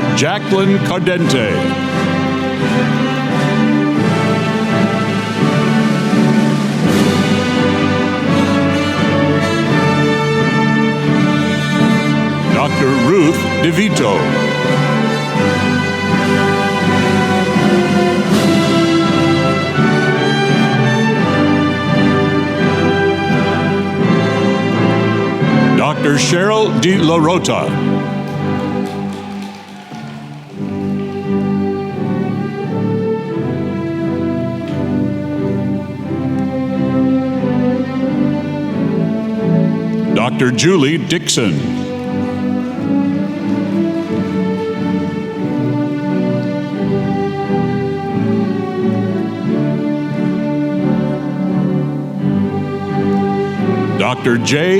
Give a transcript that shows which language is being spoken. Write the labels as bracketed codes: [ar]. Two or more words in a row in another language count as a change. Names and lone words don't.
[en] Jacqueline Cardente. Dr. Ruth DeVito. Dr. Cheryl De La Rota. Dr. Julie Dixon. Dr. J.